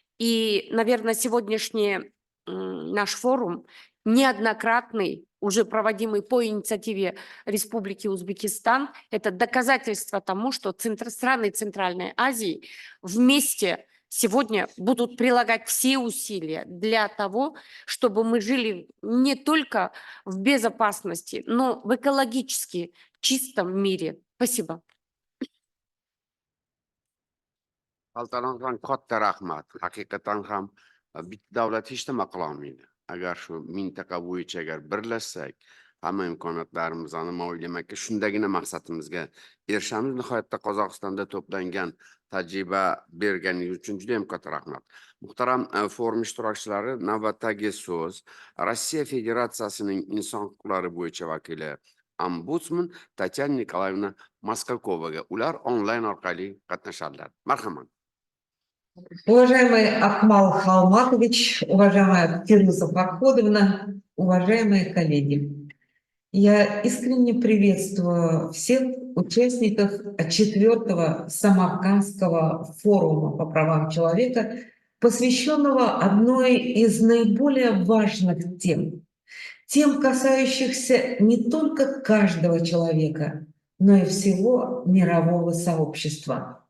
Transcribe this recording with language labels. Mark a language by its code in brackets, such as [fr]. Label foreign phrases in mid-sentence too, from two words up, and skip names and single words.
[ru] И, наверное, сегодняшнее наш форум неоднократный, уже проводимый по инициативе Республики Узбекистан, это доказательство тому, что страны Центральной Азии вместе сегодня будут прилагать все усилия для того, чтобы мы жили не только в безопасности, но в экологически чистом мире. Спасибо. [uz] Xalqaro katta rahmat. Haqiqatan ham bitta davlat hech nima qila olmaydi. Agar shu mintaqa bo'yicha agar birlashsak, hamma imkoniyatlarimizni namoyishga shundagina maqsadimizga erishamiz. Nihoyatda Qozog'istonda to'plangan tajriba berganingiz uchun juda ham katta rahmat. Muhtaram forum ishtirokchilari, navbatdagi so'z Rossiya Federatsiyasining inson huquqlari bo'yicha vakili Ombudsman Tatyana Nikolayevna Moskalkovaga. Ular onlayn orqali qatnashadilar. Marhamat. [ru] Уважаемый Акмал Халматович, уважаемая Фируза Фарходовна, уважаемые коллеги, я искренне приветствую всех участников 4-го Самаркандского форума по правам человека, посвященного одной из наиболее важных тем, касающихся не только каждого человека, но и всего мирового сообщества.